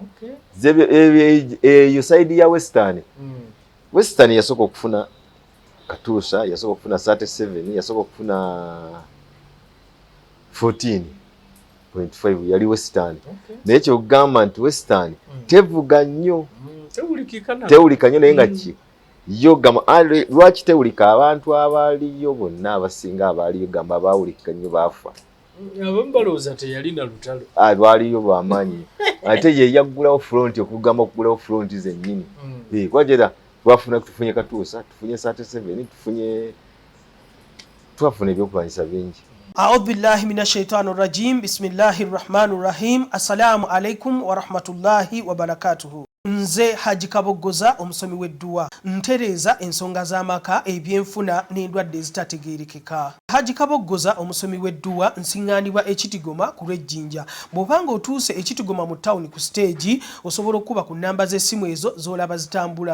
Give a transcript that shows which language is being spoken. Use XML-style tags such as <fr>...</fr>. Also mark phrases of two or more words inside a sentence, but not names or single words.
<lg>eyo side ya western yasooka okufuna katuusa yasooka okufuna 37 yasooka okufuna 14.5 yali western naye kyogamba nti western tevuga nnyo tewulika nnyo naye nga ki yo gamba lwaki tewulika abantu abaliyo bonna abasinga abaliyo gamba baawulika nnyo baafa abambaloza teyalina Lutalo lwaliyo bwamanyi ate ye yaggulawo front okugamba okugulawo front zennyini kwajera tufunye katuusa tufunye 37 twafuna ebyokulwanyisa bingi.</lg> <ar>أعوذ بالله من الشيطان الرجيم. بسم الله الرحمن الرحيم. السلام عليكم ورحمة الله وبركاته.</ar> <lg>Nze Haji Kabogoza omusomi w'edduwa ntereza ensonga z'amaka ebyenfuna n'endwadde ezitategeerekeka. Haji Kabogoza omusomi w'edduwa nsiŋŋaanibwa Ekitigoma ku Lwejjinja. Bw'obanga otuuse Ekitigoma mu ttawuni ku stage osobola okuba ku nnamba z'essimu ezo z'olaba zitambula.</lg>